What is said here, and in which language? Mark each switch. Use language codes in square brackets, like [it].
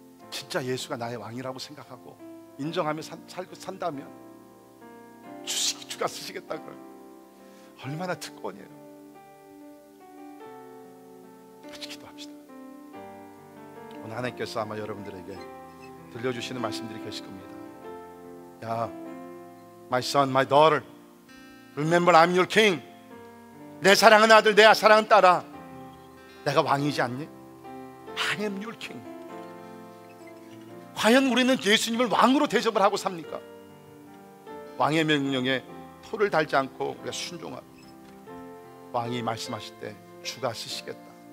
[ko] 진짜 예수가 나의 왕이라고 생각하고 인정하며 살고 산다면 주시기 주가 쓰시겠다 그러면 얼마나 특권이에요. 같이 기도합시다. 오늘 하나님께서 아마 여러분들에게 들려주시는 말씀들이 계실 겁니다. [en] 야, my son, my daughter, remember I'm your king. [ko] 내 사랑하는 아들, 내 사랑하는 딸아, 내가 왕이지 않니? [en] I am your king. [ko] 과연 우리는 예수님을 왕으로 대접을 하고 삽니까? 왕의 명령에 토를 달지 않고 우리가 순종하고, 왕이 말씀하실 때 주가 쓰시겠다.